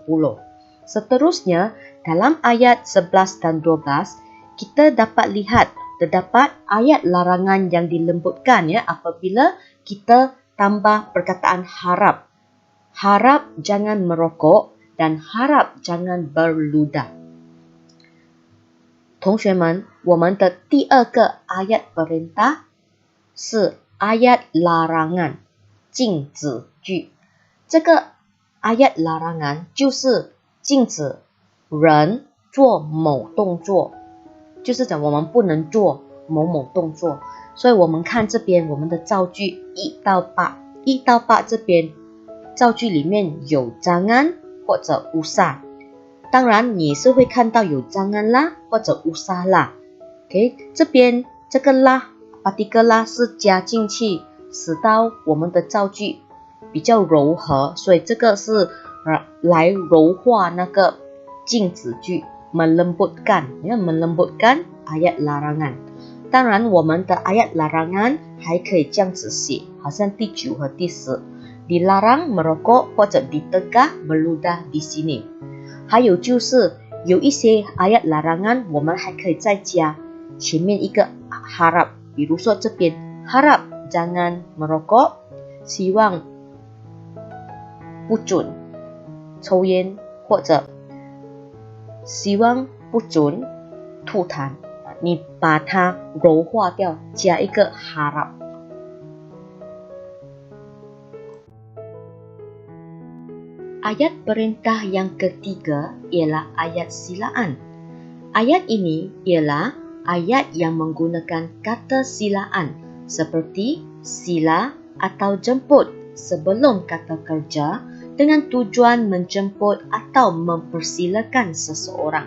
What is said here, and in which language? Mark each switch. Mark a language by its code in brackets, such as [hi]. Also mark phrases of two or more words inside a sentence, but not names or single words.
[ms] Seterusnya, dalam ayat 11 dan 12, kita dapat lihat terdapat ayat larangan yang dilembutkan ya apabila kita tambah perkataan harap. Harap jangan merokok dan harap jangan berludah. [zh] 同学们，我们的第二个 [ms] ayat perintah [zh] 是 [ms] ayat larangan [zh] 禁止句。这个 [ms] ayat larangan [zh] 就是禁止人做某动作，就是讲我们不能做某某动作。所以我们看这边我们的造句1到8， 1到8这边造句里面有 jangan 或者 usah。当然，你也是会看到有 jangan 啦或者 usah 啦。OK， 这边这个啦 partikel 啦是加进去，使到我们的造句比较柔和，所以这个是来柔化那个禁止句 melembutkan， [ms] ya melembutkan ayat larangan。 [zh] 当然，我们的 [ms] ayat larangan [zh] 还可以这样子写，好像第9和第10 [ms] dilarang merokok [zh] 或者 [ms] ditegah meludah di sini。 [zh] 还有就是有一些 [ms] ayat larangan [zh] 我们还可以再加前面一个 harap， 比如说这边 [ms] harap jangan merokok， [zh] 希望不准抽烟，或者希望不准吐痰，你把它柔化掉，加一个 harap。 [ms] Ayat perintah yang ketiga ialah ayat silaan. Ayat ini ialah ayat yang menggunakan kata silaan seperti sila atau jemput sebelum kata kerja dengan tujuan menjemput atau mempersilakan seseorang.